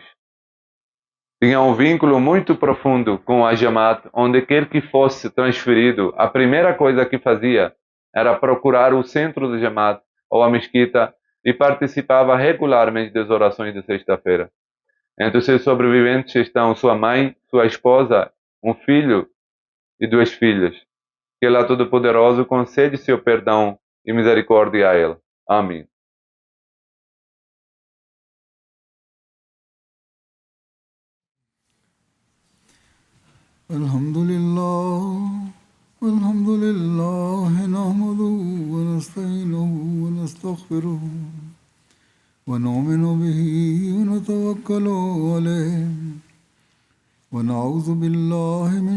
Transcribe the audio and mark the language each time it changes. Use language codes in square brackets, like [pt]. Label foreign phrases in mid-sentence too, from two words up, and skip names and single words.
[pt] Tinha um vínculo muito profundo com a Jamaat, onde quer que fosse transferido, a primeira coisa que fazia era procurar o centro da Jamaat ou a mesquita e participava regularmente das orações de sexta-feira. Entre os seus sobreviventes estão sua mãe, sua esposa, um filho e 2 filhas. Que Allah Todo-Poderoso concede seu perdão e misericórdia a ele. Amém. [ar] الحمد لله نحمده ونستعينه ونستغفره ونؤمن به ونتوكل عليه ونعوذ بالله من